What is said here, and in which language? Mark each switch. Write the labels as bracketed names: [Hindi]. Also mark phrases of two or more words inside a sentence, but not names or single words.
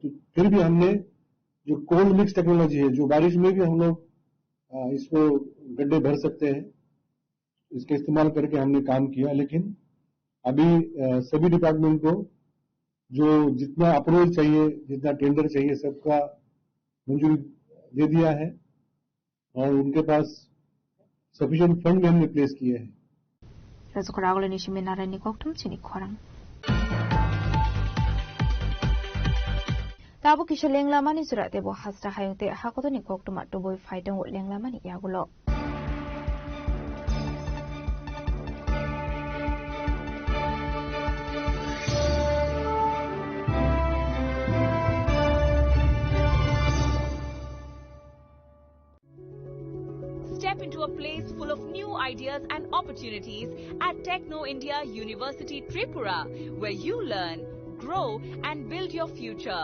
[Hindi] तो फिर भी हमने जो [English] cold mix technology [Hindi] है, जो बारिश में भी हम लोग इसको गड्ढे भर सकते हैं, इसका इस्तेमाल करके हमने काम किया। लेकिन अभी सभी डिपार्टमेंट को जो जितना अप्रूवल चाहिए, जितना टेंडर चाहिए, सबका मंजूरी दे दिया है, और उनके पास [English] sufficient fund [Hindi] भी हमने प्लेस किए हैं। [Kok Borok] Tabu kisha lenglamani surate bo hasra hayungte hakotoni koktuma to boy faidang lenglamani yagulo. [English] Step into a place full of new ideas and opportunities at Techno India University Tripura, where you learn, grow and build your future.